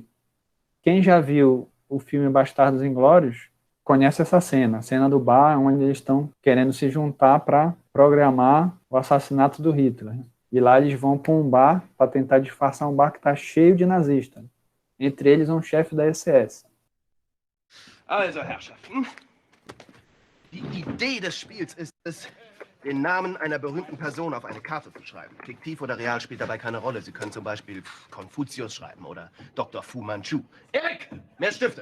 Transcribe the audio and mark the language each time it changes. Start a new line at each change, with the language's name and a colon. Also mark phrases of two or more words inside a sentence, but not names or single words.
Portuguese: Quem já viu o filme Bastardos Inglórios conhece essa cena, a cena do bar, onde eles estão querendo se juntar para programar o assassinato do Hitler. E lá eles vão para um bar para tentar disfarçar um bar que está cheio de nazistas. Entre eles um chefe da SS.
German: Also, Herrschaften, die Idee des Spiels ist es, den Namen einer berühmten Person auf eine Karte zu schreiben. Fiktiv oder real spielt dabei keine Rolle. Sie können zum Beispiel Konfuzius schreiben oder Dr. Fu Manchu. Erik, mehr Stifte.